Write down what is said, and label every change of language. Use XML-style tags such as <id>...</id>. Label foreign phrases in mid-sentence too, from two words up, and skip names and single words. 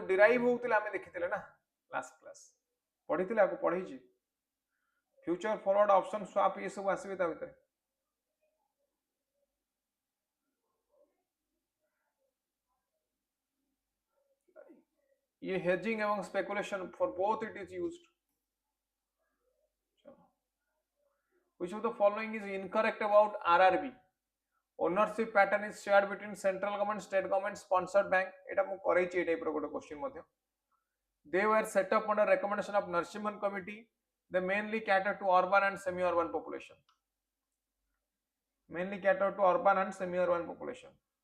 <or>ଡିରାଇଭ ହେଉଥିଲା ଆମେ ଦେଖିଥିଲେ ନା</or> <en>last class</en> <or>ପଢିଥିଲେ, ଆକୋ ପଢିଛି.</or> <en>future forward option swap</en> <or>ଏ ସବୁ ଆସିବେ ତା ଭିତର.</or> <en>this hedging evam speculation for both it is used. Which of the following is incorrect about RRB? Ownership pattern is shared between central government, state government, sponsored bank.</en> <or>ଏଟା ମୁଁ କରୁଛି ଏ ଟାଇପ ର ଗୋଟେ କ୍ୱେଶ୍ଚନ ମଧ୍ୟେ.</or> <en>They were set up under recommendation of Narsimhan committee. They mainly cater to urban and semi-urban population. Mainly cater to urban and semi-urban population.</en>